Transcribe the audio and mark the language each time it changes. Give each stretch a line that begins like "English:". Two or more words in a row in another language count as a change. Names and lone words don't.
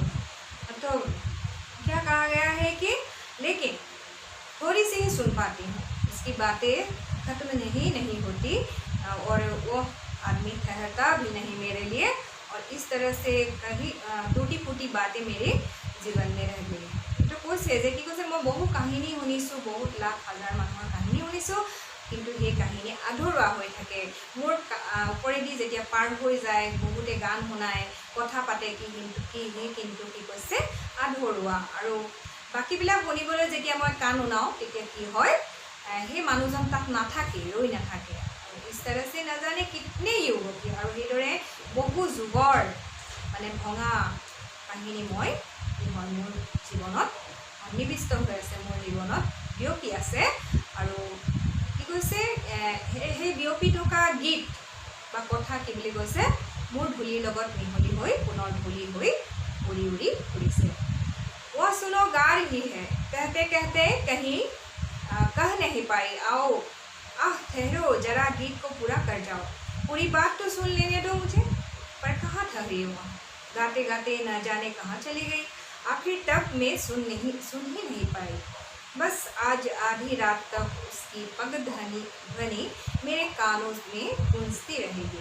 Hindi: तो क्या कहा गया है कि लेकिन थोड़ी सी ही सुन पाती हूँ, इसकी बातें खत्म नहीं होती और वो आदमी ठहरता भी नहीं मेरे लिए, और इस तरह से कहीं टूटी फूटी बातें मेरे जीवन में रह गई।
Assamese: तो কৈছে যে কি কৈছে, মই বহু কাহিনী শুনিছোঁ, বহুত লাখ হাজাৰ মানুহৰ কাহিনী শুনিছোঁ, কিন্তু সেই কাহিনী আধৰুৱা হৈ থাকে। মোৰ ওপৰেদি যেতিয়া পাৰ হৈ যায়, বহুতে গান শুনায়, কথা পাতে, কিন্তু কি কৈছে আধৰুৱা। আৰু বাকীবিলাক শুনিবলৈ যেতিয়া মই কাণ শুনাওঁ তেতিয়া কি হয়, সেই মানুহজন তাত নাথাকে, ৰৈ নাথাকে।
Hindi: इस तरह से न जाने कितने युगों की, और
Assamese: সেইদৰে বহু যুগৰ মানে ভঙা কাহিনী মই মোৰ জীৱনত সন্নিৱিষ্ট হৈ আছে, মোৰ জীৱনত বিয়পি আছে। আৰু কি কৈছে, সেই বিয়পি থকা গীত বা কথা কি বুলি কৈছে, মোৰ ধূলিৰ লগত মিহলি হৈ পুনৰ ধূলি হৈ উৰি উৰি ফুৰিছে।
Hindi: वो सुनो गा रही है, कहते कहते कहीं कह नहीं पाई, आओ आह ठहरो जरा गीत को पूरा कर जाओ, पूरी बात तो सुन लेने दो मुझे। पर कहाँ ठहरी वह, गाते गाते न जाने कहाँ चली गई। आखिर तब मैं सुन ही नहीं पाई। बस आज आधी रात तक उसकी पग ध्वनि मेरे कानों में गूंजती रहेगी।